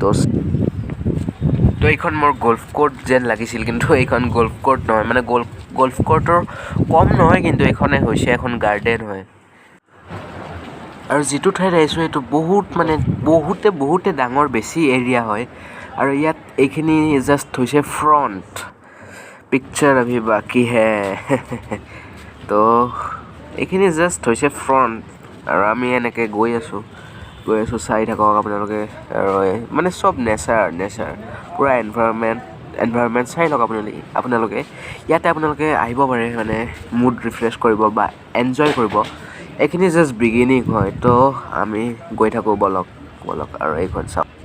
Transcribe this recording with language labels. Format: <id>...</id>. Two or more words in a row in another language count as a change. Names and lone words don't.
<as>তো এইখন মোৰ</as> <en>golf court</en> <as>যেন লাগিছিল কিন্তু এইখন</as> <en>golf court</en> <as>নহয় মানে গল্ফ কোৰ্টৰ কম নহয় কিন্তু এইখনে হৈছে এখন গাৰ্ডেন হয় আৰু যিটো ঠাইত আহিছোঁ এইটো বহুতে ডাঙৰ বেছি এৰিয়া হয় আৰু ইয়াত এইখিনি জাষ্ট হৈছে</as> <en>front picture</en> <hi>अभी बाकी है</hi> <as>তো এইখিনি জাষ্ট হৈছে ফ্ৰণ্ট আৰু আমি এনেকৈ গৈ আছোঁ চাই থাকক আপোনালোকে আৰু মানে চব নেচাৰ পূৰা এনভাইৰনমেণ্ট চাই লওক আপোনালোকে ইয়াতে আপোনালোকে আহিব পাৰে মানে</as> <en>mood refresh</en> <as>কৰিব বা এনজয় কৰিব এইখিনি</as> <en>just beginning</en> <as>হয় তো আমি গৈ থাকোঁ বলক আৰু এইখন চাওক</as>